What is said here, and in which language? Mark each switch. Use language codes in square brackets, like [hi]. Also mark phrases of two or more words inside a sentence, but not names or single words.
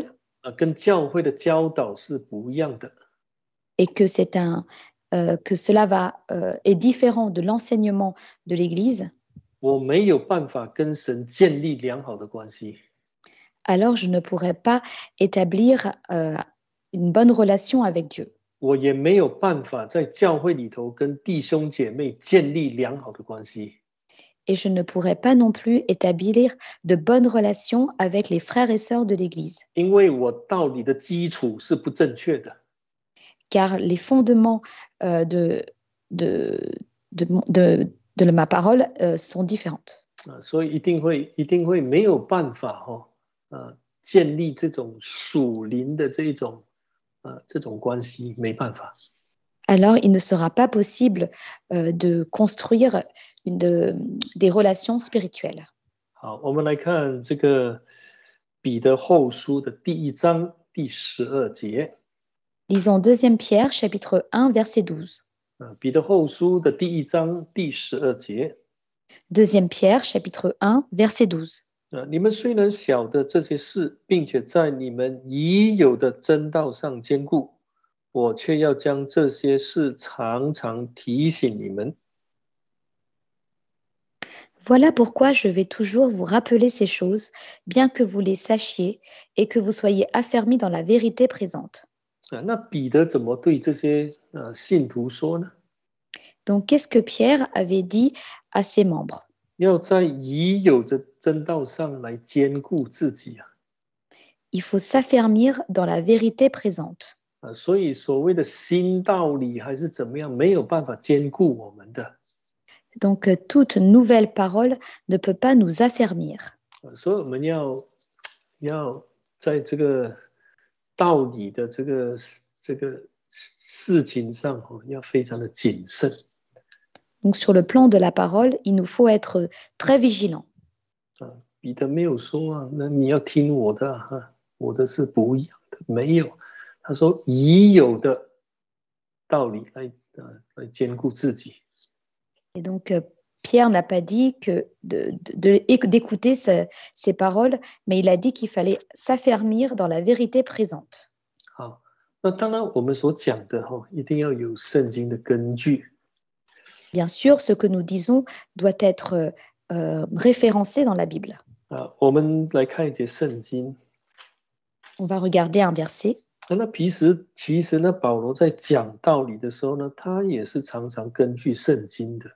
[zh] 跟教会的教导是不一样的。 [fr] et que que cela est différent de l'enseignement de l'Église, [zh] 我没有办法跟神建立良好的关系， [fr] alors je ne pourrai pas établir une bonne relation avec Dieu. [zh] 我也没有办法在教会里头跟弟兄姐妹建立良好的关系， [fr] Et je ne pourrai pas non plus établir de bonnes relations avec les frères et sœurs de l'Église, [zh] 因为我道理的基础是不正确的。 [fr] car les fondements de, de, de, de, de ma parole sont différentes. [zh] 所以一定会没有办法建立这种属灵的这种关系，没办法。 [fr] Alors il ne sera pas possible de construire des relations spirituelles. [zh] 好，我们来看这个彼得后书的第1章第12节。 [fr] Lisons 2 Pierre, chapitre 1, verset 12. [zh] 彼得后书的第1章第12节。 [fr] 2 Pierre, chapitre 1, verset 12. [zh] 你们虽然晓得这些事，并且在你们已有的真道上坚固，我却要将这些事常常提醒你们。 [fr] Voilà pourquoi je vais toujours vous rappeler ces choses, bien que vous les sachiez et que vous soyez affermis dans la vérité présente. [zh] 那彼得怎么对这些信徒说呢？ [fr] Donc, qu'est-ce que Pierre avait dit à ses membres? [zh] 要在已有的真道上来坚固自己啊！ [fr] Il faut s'affermir dans la vérité présente. [zh] 所以所谓的新道理还是怎么样，没有办法兼顾我们的。 [fr] Donc, toute nouvelle parole ne peut pas nous affermir. [zh] 所以我们要在这个道理的这个事情上要非常的谨慎。 [fr] Donc, sur le plan de la parole, il nous faut être très vigilants. [zh] 彼得没有说那你要听我的我的是不一样的，没有。他说已有的道理来兼顾自己。 [fr] Et donc, Pierre n'a pas dit d'écouter ces paroles, mais il a dit qu'il fallait s'affermir dans la vérité présente. [zh] 好，那当然我们所讲的一定要有圣经的根据。 [fr] Bien sûr, ce que nous disons doit être référencé dans la Bible. [zh] 我们来看一节圣经。 [fr] On va regarder un verset. [zh] 那其实呢，保罗在讲道理的时候呢，他也是常常根据圣经的。